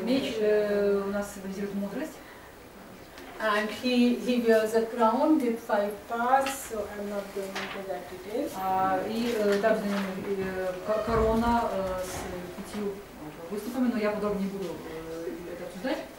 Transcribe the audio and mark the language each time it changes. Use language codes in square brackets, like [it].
[ru] Меч у нас символизирует мудрость. [en] and he wears a crown with 5 pass, so I'm not going into that details. [ru] И также корона с 5 выступами, но я подробно не буду это обсуждать.